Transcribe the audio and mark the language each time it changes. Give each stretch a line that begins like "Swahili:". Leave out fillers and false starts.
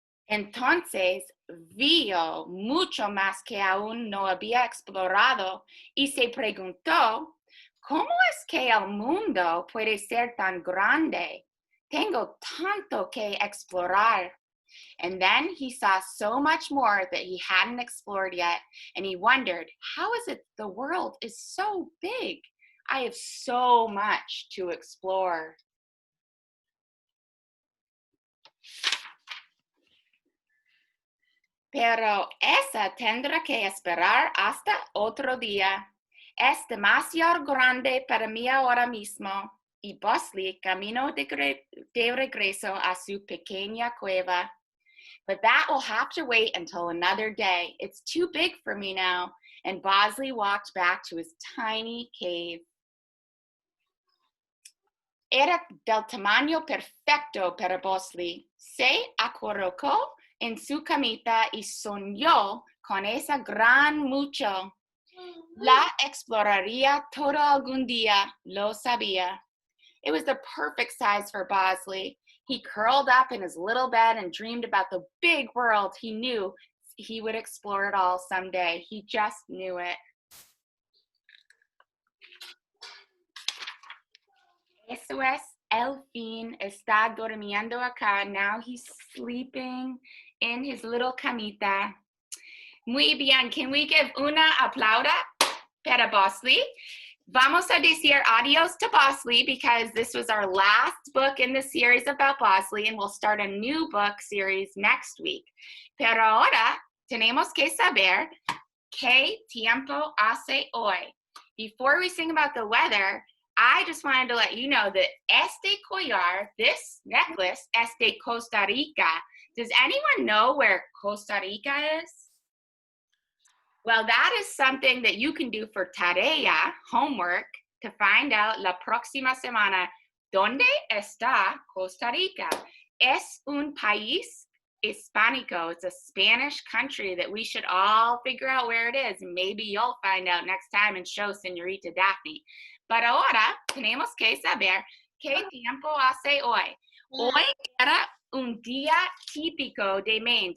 Spanish: Entonces vio mucho más que aún no había explorado y se preguntó, ¿cómo es que el mundo puede ser tan grande? Tengo tanto que explorar.
English: And then he saw so much more that he hadn't explored yet, and he wondered, how is it the world is so big? I have so much to explore.
Spanish: Pero esa tendrá que esperar hasta otro día. Es demasiado grande para mí ahora mismo. Y Bosley caminó de regreso a su pequeña cueva.
English: But that will have to wait until another day. It's too big for me now. And Bosley walked back to his tiny cave.
Spanish: Era del tamaño perfecto para Bosley. Se acurrucó en su camita y soñó con esa gran mucho. La exploraría todo algún día, lo sabía.
English: It was the perfect size for Bosley. He curled up in his little bed and dreamed about the big world. He knew he would explore it all someday. He just knew it.
Spanish: Eso es el fin. Está durmiendo acá.
English: Now he's sleeping in his little camita.
Spanish: Muy bien.
English: Can we give
Spanish: una aplauda para
English: Bosley?
Spanish: Vamos a decir adios
English: to Bosley because this was our last book in the series about Bosley, and we'll start a new book series next week.
Spanish: Pero ahora tenemos que saber qué tiempo hace hoy.
English: Before we sing about the weather, I just wanted to let you know that
Spanish: este collar,
English: this necklace,
Spanish: es de Costa Rica.
English: Does anyone know where Costa Rica is? Well, that is something that you can do for tarea, homework, to find out
Spanish: la próxima semana. ¿Dónde está Costa Rica? Es un país hispánico.
English: It's a Spanish country that we should all figure out where it is. Maybe you'll find out next time and show Señorita Dafni.
Spanish: But ahora tenemos que saber qué tiempo hace hoy. Hoy era un día típico de Maine.